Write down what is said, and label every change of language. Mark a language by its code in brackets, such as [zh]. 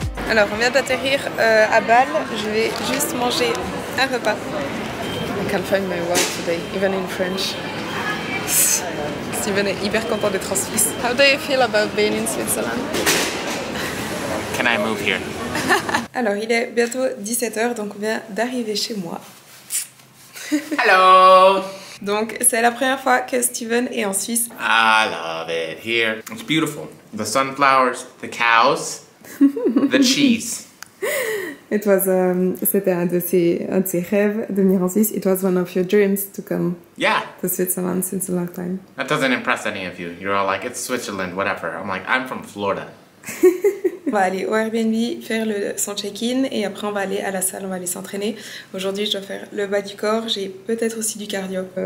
[fr] Alors on vient d'atterrir à Bâle, je vais juste manger un repas. [en] I can't find my word today, even in French. [fr] Steven est hyper content d'être en Suisse. [en] How do you feel about being in Switzerland? Can I move here? [fr] Alors il est bientôt 17 h, donc on vient d'arriver chez moi. [en] Hello! [fr] Donc c'est la première fois que Steven est en Suisse. [en] I love it here. It's beautiful. The sunflowers, the cows, the cheese. [fr] C'était un de ses rêves de venir en Suisse. [en] It was one of your dreams to come Yeah. to Switzerland since a long time. That doesn't impress any of you. You're all like, it's Switzerland, whatever. I'm like, I'm from Florida. [fr] On va aller au Airbnb faire son check-in et après on va aller à la salle, on va aller s'entraîner. Aujourd'hui je dois faire le bas du corps, j'ai peut-être aussi du cardio.